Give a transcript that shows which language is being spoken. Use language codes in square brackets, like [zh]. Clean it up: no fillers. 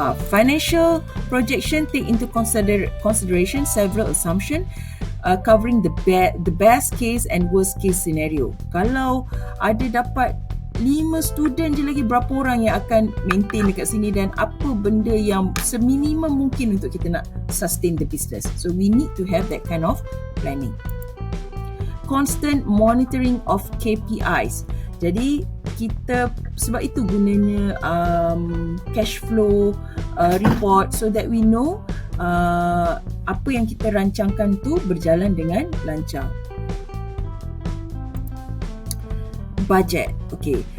[en] Financial projection take into consideration several assumptions covering the best case and worst case scenario. [ms] Kalau ada dapat 5 student je lagi, berapa orang yang akan maintain dekat sini dan apa benda yang seminimum mungkin untuk kita nak [en] sustain the business. So we need to have that kind of planning. Constant monitoring of KPIs. [ms] Jadi kita, sebab itu gunanya cash flow report, [en] so that we know [ms] apa yang kita rancangkan tu berjalan dengan lancar. Budget. Okay,